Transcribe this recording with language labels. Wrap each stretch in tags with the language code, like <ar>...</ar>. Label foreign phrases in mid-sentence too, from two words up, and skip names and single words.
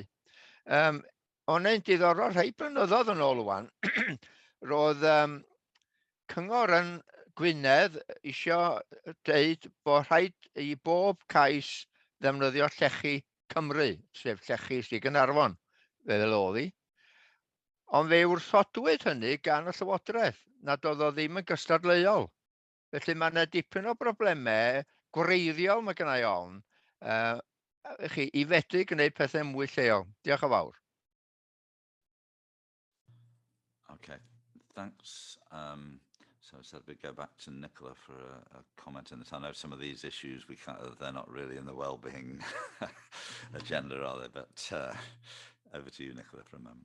<cy>O'n ein diddorol rhai blynyddoedd yn ôl wan, roedd cyngor yn Gwynedd eisiau dweud bod rhaid i bob cais ddefnyddio llechi Cymru, sef llechi sydd Gaernarfon, fel oedd hi. Ond fe wrthodwyd hynny gan y Llywodraeth, nad oedd o ddim yn gystadleuol. Felly mae yna dipyn o broblemau gwreiddiol mae gennai ofn i fedru gwneud pethau mwy lleol. Diolch yn fawr.</cy> <en>Okay, thanks. So I said we'd go back to Nicola for a comment on this. I know some of these issues they're not really in the well-being agenda, are they? But over to you, Nicola, for a moment.</en>